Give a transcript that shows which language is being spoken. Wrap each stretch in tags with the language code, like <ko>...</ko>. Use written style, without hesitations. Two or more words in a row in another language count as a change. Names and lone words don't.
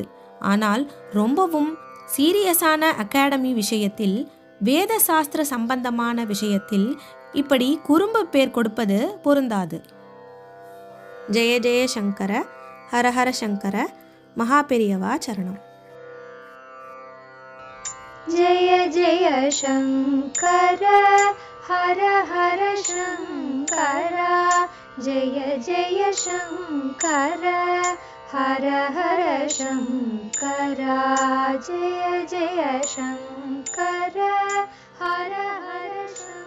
<ta>ஆனால் ரொம்பவும் சீரியஸான அகாடமி விஷயத்தில், வேத சாஸ்திர சம்பந்தமான விஷயத்தில் இப்படி குறும்பு பேர் கொடுப்பது பொருந்தாது.</ta> <sa>जय जय शङ्कर, हरहर शङ्कर, महापेरियवा शरणम्. जय जय शंकर हर हर शंकर, जय जय शंकर हर हर शंकर, जय जय शंकर हर हर शंकर.</sa>